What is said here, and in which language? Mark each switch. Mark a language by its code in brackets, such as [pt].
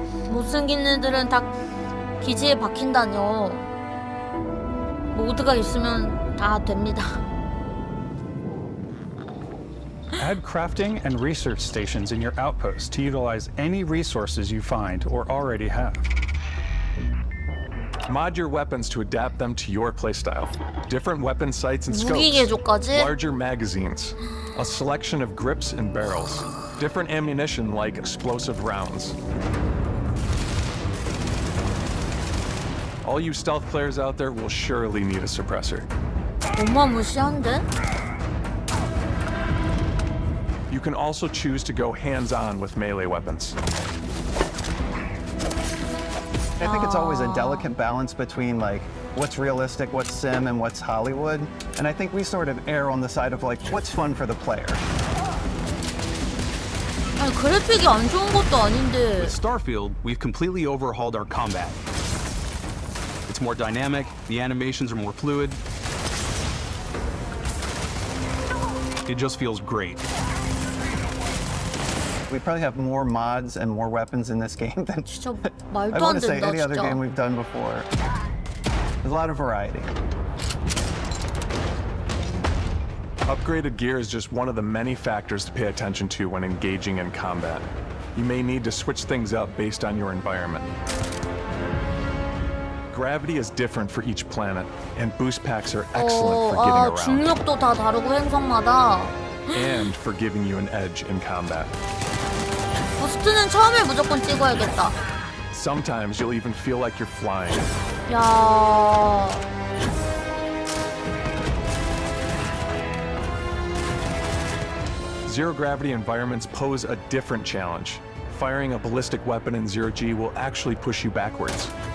[ko] 못생긴 애들은 다 기지에 박힌다뇨. 모드가 있으면 다 됩니다. [en] Add crafting and research stations in your outposts to utilize any resources you find or already have. Mod your weapons to adapt them to your playstyle. Different weapon sights and scopes, [ko] 무기개조까지? [en] larger magazines, a selection of grips and barrels, different ammunition like explosive rounds. All you stealth players out there will surely need a suppressor. [ko] 어마무시한데? [en] You can also choose to go hands-on with melee weapons. I think it's always a delicate balance between like what's realistic, what's sim, and what's Hollywood. And I think we sort of err on the side of like what's fun for the player. [ko] 아니, 그래픽이 안 좋은 것도 아닌데. [en] With Starfield, we've completely overhauled our combat. It's more dynamic, the animations are more fluid. It just feels great. We probably have more mods and more weapons in this game than I [ko] 말도 [en] want [ko] 안 [en] to say [ko] 된다, [en] any other [ko] 진짜. [en] game we've done before. There's a lot of variety. Upgraded gear is just one of the many factors to pay attention to when engaging in combat. You may need to switch things up based on your environment. Gravity is different for each planet, and boost packs are excellent for getting around. [ko] 중력도 다 다르고 행성마다. [en] And for giving you an edge in combat. [ko] 부스트는 처음에 무조건 찍어야겠다. [en] Sometimes you'll even feel like you're flying. [ko] 야. [en] Zero gravity environments pose a different challenge. Firing a ballistic weapon in zero G will actually push you backwards.